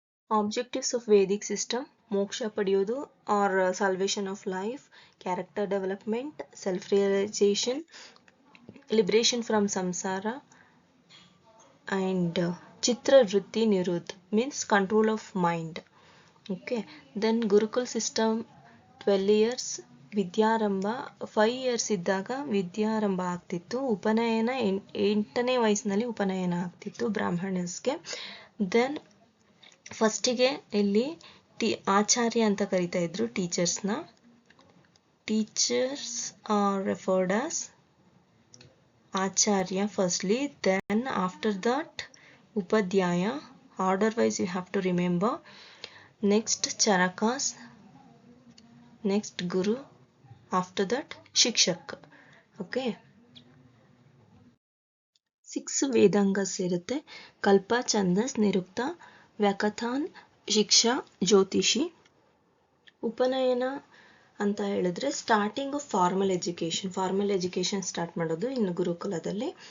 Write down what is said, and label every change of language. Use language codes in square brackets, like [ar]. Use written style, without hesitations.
[en] objectives of Vedic system: [kn] ಮೋಕ್ಷ ಪಡೆಯೋದು [en] Or salvation of life, character development, self realisation, liberation from samsara, and ಚಿತ್ರವೃತ್ತಿ ನಿರುದ್ಧ means control of mind. Okay. Then Gurukul system 12 years. [kn] ವಿದ್ಯಾರಂಭ 5 years ಇದ್ದಾಗ ವಿದ್ಯಾರಂಭ ಆಗ್ತಿತ್ತು. ಉಪನಯನ 8ನೇ ವಯಸ್ಸಿನಲ್ಲಿ ಉಪನಯನ ಆಗ್ತಿತ್ತು ಬ್ರಾಹ್ಮಣಸ್ಗೆ. ದೆನ್ ಫಸ್ಟಿಗೆ ಇಲ್ಲಿ ಆಚಾರ್ಯ ಅಂತ ಕರಿತಾ ಇದ್ರು ಟೀಚರ್ಸ್ನ. [en] Teachers are referred as Acharya firstly, then after that Upadhyaya. Order wise you have to remember. Next Charakas, next Guru, after that Shikshak. Okay. [kn] 6 ವೇದಾಂಗಸ್ ಇರುತ್ತೆ: ಕಲ್ಪ, ಛಂದಸ್, ನಿರುಕ್ತ, ವ್ಯಾಕಥಾನ್, ಶಿಕ್ಷಾ, ಜ್ಯೋತಿಷಿ. ಉಪನಯನ ಅಂತ ಹೇಳಿದ್ರೆ [en] starting of formal education [kn] start ಮಾಡೋದು ಇನ್ನು ಗುರುಕುಲದಲ್ಲಿ.